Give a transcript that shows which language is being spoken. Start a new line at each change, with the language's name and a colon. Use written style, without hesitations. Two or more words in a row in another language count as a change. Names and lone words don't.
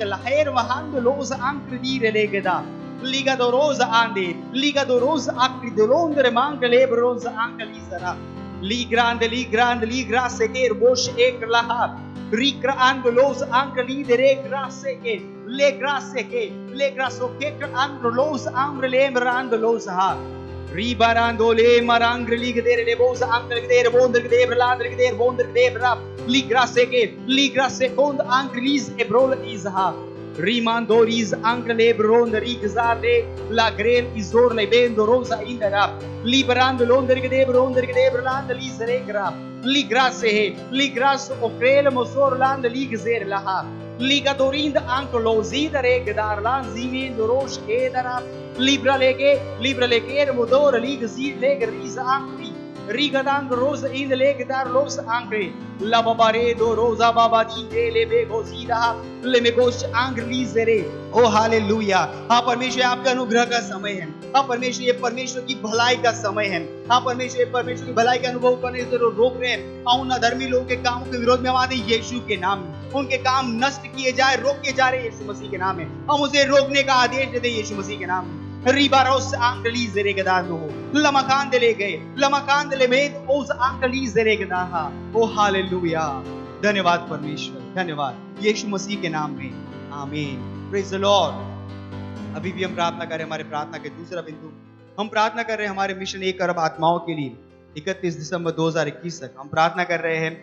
Hindi: लहेर वहांद लोस आंकदीर लेगदा लिगा दो रोज आंदे लिगा दो रोज आक्री दोलोंदर मांग लेब्रोज आंकली सरा ली ग्रांड से केर बोश एक लहा रिक्रा अंडलोस आंकली दरे ग्रासे के ले ग्रासे के ले ग्रासो के अंडलोस आंग्रले मरांडलोस हा रिबारांदो ले मरांग्र लीग देर ले बोस आंकल देर बोंदर देर लांदर देर बोंदर देर रा ली ग्रासे कोंद आंक्रीज एब्रोल इजहा Rimandoriz angle bronde rigzale la grel izor le bendo rosa indera liberando l'onder che debra land lisere gra li grasse li grasso ofrele mosor land ligzer laha liga dorind anche lo zidere gedar land zimendo rosh edara libra lege modor lig zid leg risa ankri rigadang rosa in leg dar los ankri la babare do rosa baba di le bego zida ले मेगोश आंग्रली ज़रे ओ हालेलुया। हाँ परमेश्वर आपका अनुग्रह का समय है। हाँ परमेश्वर ये परमेश्वर की भलाई का समय है। हाँ परमेश्वर ये परमेश्वर की भलाई का अनुभव करने से रोक रहे हैं और उन अधर्मी लोगों के कामों के विरोध में हम आते हैं यीशु के नाम में। उनके काम नष्ट किए जाए, रोके जा रहे यीशु मसीह के नाम में। हम उसे रोकने का आदेश देते यीशु मसीह के नाम में। रिबारोस आंग्रली ज़रे गदार नो लमकान दे ले गए लमकान दे ले में ओस आंग्रली ज़रे गदाहा ओ हालेलुया। धन्यवाद परमेश्वर, धन्यवाद यीशु मसीह के नाम में, आमीन।
English: praise the lord.
Hindi: अभी भी हम प्रार्थना कर रहे हैं हमारे प्रार्थना के दूसरा बिंदु, हम प्रार्थना कर रहे हैं हमारे मिशन 1 अरब आत्माओं के लिए 31 दिसंबर 2021 तक हम प्रार्थना कर रहे हैं।